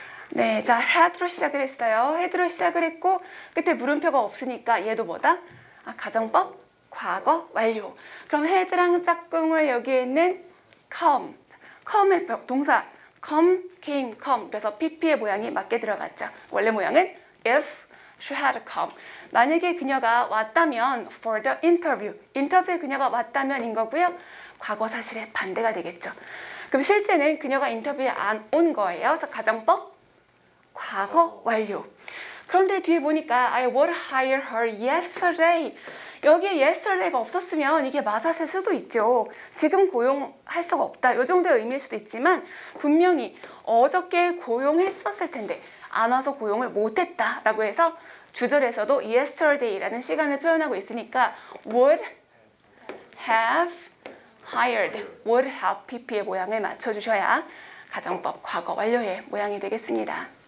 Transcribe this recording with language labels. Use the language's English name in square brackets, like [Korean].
[Korean] 네, 자, had로 시작을 했어요. had로 시작을 했고 끝에 물음표가 없으니까 얘도 뭐다? 가정법, 과거, 완료. 그럼 had랑 짝꿍을 여기에 있는 come, come의 동사 come, came, come. 그래서 pp의 모양이 맞게 들어갔죠. 원래 모양은 [English] if she had come. [Korean] 만약에 그녀가 왔다면 [English] for the interview. [Korean] 인터뷰에 그녀가 왔다면인 거고요. 과거 사실의 반대가 되겠죠. 그럼 실제는 그녀가 인터뷰에 안 온 거예요. 그래서 가정법, 과거, 완료. 그런데 뒤에 보니까 [English] I would hire her yesterday. [Korean] 여기에 yesterday가 없었으면 이게 맞았을 수도 있죠. 지금 고용할 수가 없다. 이 정도의 의미일 수도 있지만 분명히 어저께 고용했었을 텐데 안 와서 고용을 못했다 라고 해서 주절에서도 yesterday라는 시간을 표현하고 있으니까 would have hired, would have pp의 모양을 맞춰주셔야 가정법 과거 완료의 모양이 되겠습니다.